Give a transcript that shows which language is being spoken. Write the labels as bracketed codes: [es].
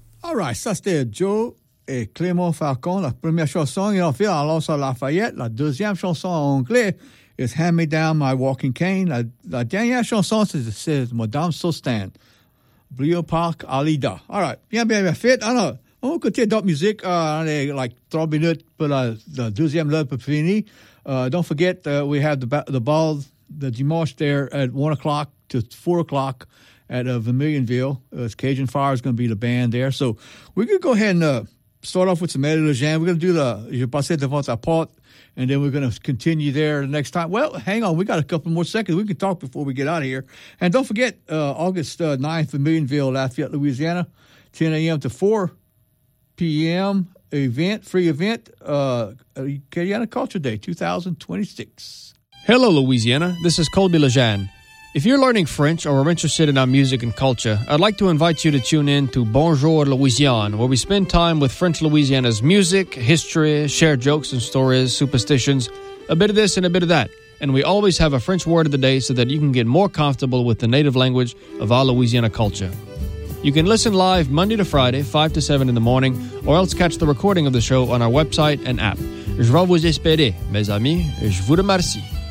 [fr] Right, ça c'était Joe et Clément Falcon, la première chanson, et on fait alors sur Lafayette, la deuxième chanson en anglais, is Hand Me Down My Walking Cane. La dernière chanson, c'est Madame Sustan, Brio Park Alida. [en] All right, [fr] bien fait. Alors, on va écouter d'autres musiques, on est like 3 minutes pour la deuxième heure pour finir. [en] Don't forget, we have the ball, the dimanche there at 1 o'clock to 4 o'clock. At Vermilionville, Cajun Fire is going to be the band there. So we could go ahead and start off with some Eddie Lejean. We're going to do the Je Passe Devant Ta Porte, and then we're going to continue there the next time. Well, hang on. We got a couple more seconds. We can talk before we get out of here. And don't forget, August 9th, Vermilionville, Lafayette, Louisiana, 10 a.m. to 4 p.m. event, free event, Cajun Culture Day 2026. Hello, Louisiana. This is Colby Lejean. If you're learning French or are interested in our music and culture, I'd like to invite you to tune in to Bonjour Louisiane, where we spend time with French Louisiana's music, history, share jokes and stories, superstitions, a bit of this and a bit of that. And we always have a French word of the day so that you can get more comfortable with the native language of our Louisiana culture. You can listen live Monday to Friday, 5 to 7 in the morning, or else catch the recording of the show on our website and app. [fr] Je vous espère, mes amis, je vous remercie.